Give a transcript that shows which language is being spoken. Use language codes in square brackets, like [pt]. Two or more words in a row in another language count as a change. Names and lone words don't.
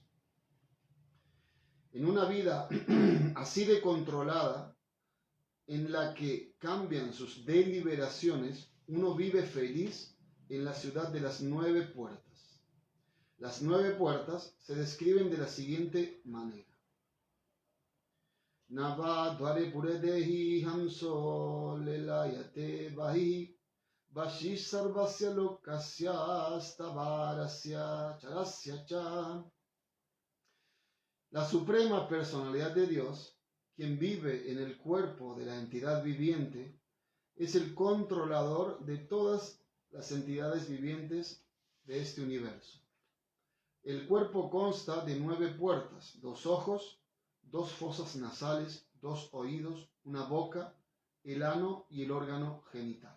[es] En una vida así de controlada, en la que cambian sus deliberaciones, uno vive feliz en la ciudad de las 9 puertas. Las 9 puertas se describen de la siguiente manera. [sa] नव द्वारे पुरेदेही हंसो लेलायते बहि वशी सर्वस्य लोकस्य स्थावरस्य चरस्य च. [es] La suprema personalidad de Dios, quien vive en el cuerpo de la entidad viviente, es el controlador de todas las entidades vivientes de este universo. El cuerpo consta de 9 puertas, 2 ojos, 2 fosas nasales, 2 oídos, una boca, el ano y el órgano genital.